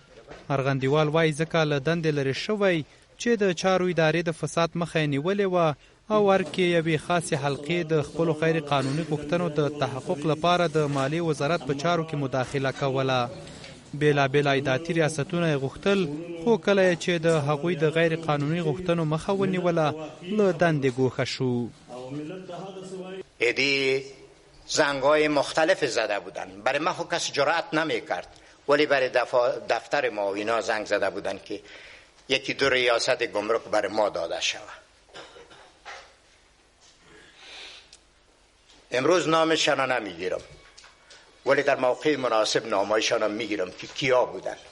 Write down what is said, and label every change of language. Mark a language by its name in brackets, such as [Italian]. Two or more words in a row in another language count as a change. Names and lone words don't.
[Pashto] ارغندیوال وایي ځکه له دندې لرې شوی چې د چارو ادارې د فساد مخه یې نیولې وه او ارکې یوې خاصې حلقې د خپلو غیر قانوني غوښتنو د تحقق لپاره د مالیې وزارت په چارو کې مداخله کوله. بېلابېل عایداتي ریاستونه یې غوښتل خو کله چې د هغوی د غیر قانوني غوښتنو مخه ونیوله له دندې ګوښه شو. [Persian] ایدی زنگ‌های مختلف زده بودن. برای ما خو کس جرأت نمی‌کرد ولی برای دفتر ما و اینا زنگ زده بودن که 1-2 ریاست گمرک برای ما داده شود. امروز نامشان را نمیگیرم ولی در موقع مناسب نامایشان را میگیرم که کیا بودن.